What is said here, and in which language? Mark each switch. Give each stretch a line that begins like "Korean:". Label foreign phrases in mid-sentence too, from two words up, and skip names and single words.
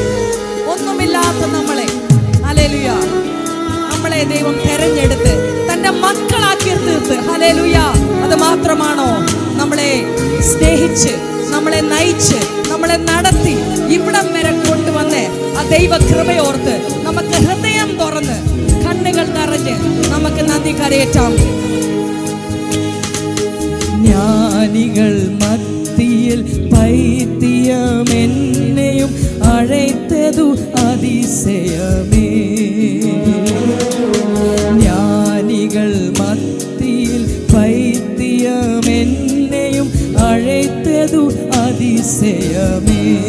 Malayalam: ഒന്നുമില്ലാത്ത നമ്മളെ, ഹല്ലേലൂയ, നമ്മളെ ദൈവം തെരഞ്ഞെടുത്ത് തന്റെ മക്കളാക്കി തീർത്ത്. ഹല്ലേലൂയ. അത് മാത്രമാണോ, നമ്മളെ സ്നേഹിച്ച്, നമ്മളെ നയിച്ച്, നമ്മളെ നടത്തി ഇവിടം വരെ കൊണ്ടുവന്ന് ആ ദൈവ കൃപയോർത്ത് നമുക്ക് ഹൃദയം തുറന്ന് കണ്ണുകൾ നിറഞ്ഞ് നമുക്ക് നന്ദി കരയേറ്റാം.
Tamil: ஞானிகள் மத்தியில் பைத்தியம் என்னையும் அழைத்தது அதிசயமே. ஞானிகள் மத்தியில் பைத்தியம் என்னையும் அழைத்தது அதிசயமே.